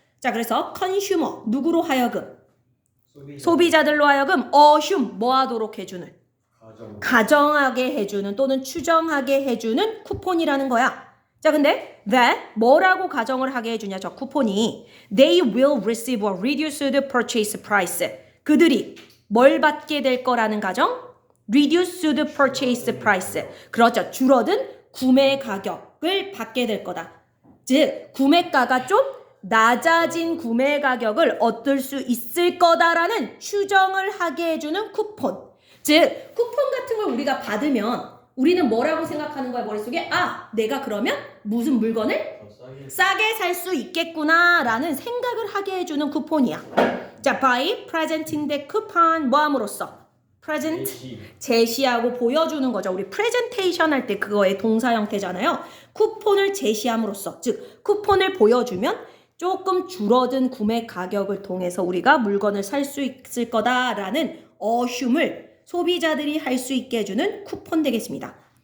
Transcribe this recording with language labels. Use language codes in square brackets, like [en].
[ko] 자, 그래서 consumer, 누구로 하여금? 소비자들로 하여금 assume, 뭐 하도록 해주는? 가정하게 해주는 또는 추정하게 해주는 쿠폰이라는 거야. 자, 근데 that 뭐라고 가정을 하게 해주냐, 저 쿠폰이. [en] They will receive a reduced purchase price. [ko] 그들이 뭘 받게 될 거라는 가정? [en] Reduced purchase price. [ko] 그렇죠. 줄어든 구매 가격을 받게 될 거다. 즉, 구매가가 좀 낮아진 구매 가격을 얻을 수 있을 거다라는 추정을 하게 해주는 쿠폰. 즉, 쿠폰 같은 걸 우리가 받으면 우리는 뭐라고 생각하는 거야, 머릿속에? 아, 내가 그러면 무슨 물건을 싸게 살 수 있겠구나라는 생각을 하게 해주는 쿠폰이야. 자, by presenting the coupon, 뭐 함으로써? present, 제시하고 보여주는 거죠. 우리 presentation 할 때 그거의 동사 형태잖아요. 쿠폰을 제시함으로써, 즉 쿠폰을 보여주면 조금 줄어든 구매 가격을 통해서 우리가 물건을 살 수 있을 거다라는 assume을 소비자들이 할 수 있게 해주는 쿠폰 되겠습니다.